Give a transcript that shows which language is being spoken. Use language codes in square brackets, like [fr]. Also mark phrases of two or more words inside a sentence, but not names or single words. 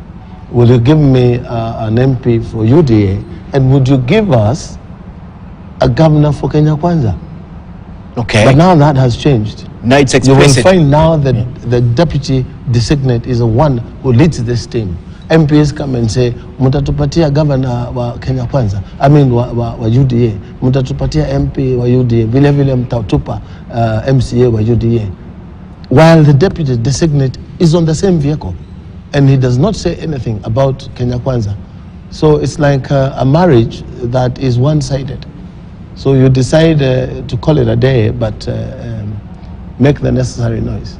[en] Will you give me an MP for UDA? And would you give us a governor for Kenya Kwanza? Okay. But now that has changed. Now it's explicit. You will find now that the deputy designate is the one who leads this team. MPs come and say, [sw] mutatupatia governor wa Kenya Kwanza, [en] I mean [sw] wa UDA, mutatupatia MP wa UDA, vile vile mtatupa MCA wa UDA. [en] While the deputy designate is on the same vehicle, and he does not say anything about Kenya Kwanza. So it's like a marriage that is one-sided. So you decide to call it a day, but make the necessary noise.